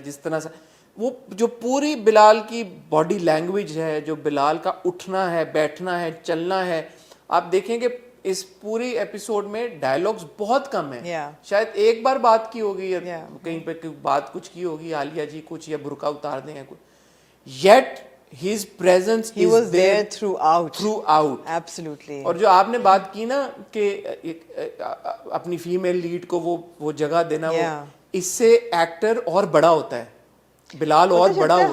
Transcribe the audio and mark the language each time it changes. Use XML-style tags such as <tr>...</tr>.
<ur>جس طرح سے وہ جو پوری بلال کی باڈی لینگویج ہے, جو بلال کا اٹھنا ہے, بیٹھنا ہے, چلنا ہے, آپ دیکھیں کہ اس پوری ایپیسوڈ میں ڈائلاگز بہت کم ہیں. شاید ایک بار بات کی ہوگی یا کہیں پہ بات کچھ کی ہوگی, عالیہ جی کچھ, یا برقع اتار دیں یا کچھ,</ur> <en>yet his presence he was there throughout. Absolutely.</en> <ur>اور جو آپ نے بات کی نا کہ اپنی فیمیل لیڈ کو وہ جگہ دینا, وہ اس سے ایکٹر اور بڑا ہوتا ہے, بلال اور بڑا ہوا ہے.</ur>